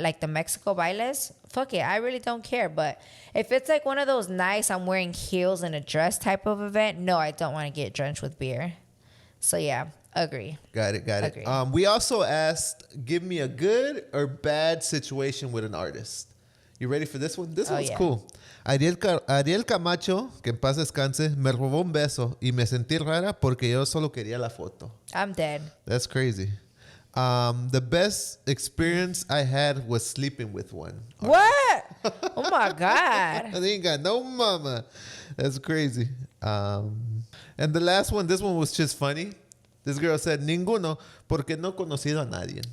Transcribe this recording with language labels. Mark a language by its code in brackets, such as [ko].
[en] Like the Mexico bailes, fuck it, I really don't care. But if it's like one of those nice, I'm wearing heels and a dress type of event, no, I don't want to get drenched with beer. So yeah. Agree. Got it. We also asked, give me a good or bad situation with an artist. You ready for this one? This one's cool. [es] Ariel Camacho, que en paz descanse, me robó un beso y me sentí rara porque yo solo quería la foto. [en] I'm dead. That's crazy. The best experience I had was sleeping with one. What? Oh my God. I ain't got no mama. That's crazy. And the last one, this one was just funny. This girl said, [es] ninguno, porque no conocido a nadie.